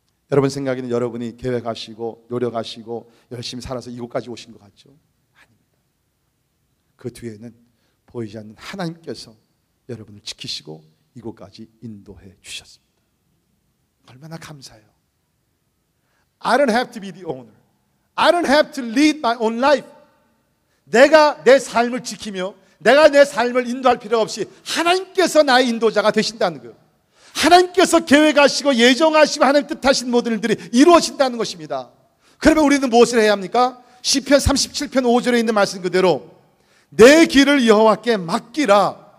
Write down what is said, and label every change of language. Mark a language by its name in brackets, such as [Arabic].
[Korean] 여러분 생각에는 여러분이 계획하시고 노력하시고 열심히 살아서 이곳까지 오신 것 같죠? 아닙니다. 그 뒤에는 보이지 않는 하나님께서 여러분을 지키시고 이곳까지 인도해 주셨습니다. 얼마나 감사해요. [English] I don't have to be the owner. I don't have to lead my own life. [Korean] 내가 내 삶을 지키며 내가 내 삶을 인도할 필요 없이 하나님께서 나의 인도자가 되신다는 거예요. 하나님께서 계획하시고 예정하시고 하나님 뜻하신 모든 일들이 이루어진다는 것입니다. 그러면 우리는 무엇을 해야 합니까? 시편 37편 5절에 있는 말씀 그대로 내 길을 여호와께 맡기라.